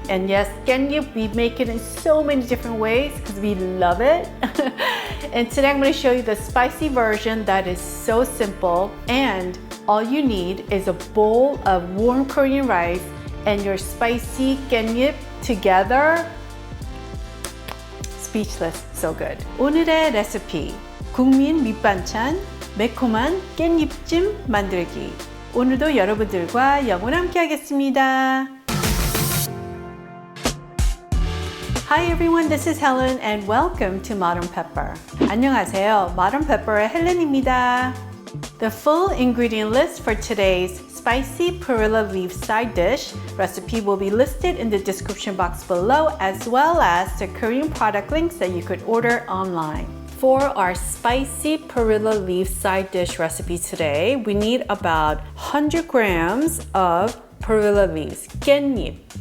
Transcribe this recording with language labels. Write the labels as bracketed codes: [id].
[en] And yes, 깻잎, we make it in so many different ways because we love it. And today I'm going to show you the spicy version that is so simple, and all you need is a bowl of warm Korean rice and your spicy 깻잎 together. Speechless, so good. [ko] 오늘의 레시피, 국민 밑반찬, 매콤한 깻잎찜 만들기. 오늘도 여러분들과 영원 함께 하겠습니다. [en] Hi everyone, this is Helen and welcome to Modern Pepper. [ko] 안녕하세요, Modern Pepper의 헬렌입니다. [en] The full ingredient list for today's spicy perilla leaf side dish recipe will be listed in the description box below, as well as the Korean product links that you could order online. For our spicy perilla leaf side dish recipe today, we need about 100 grams of perilla leaves, 깻잎.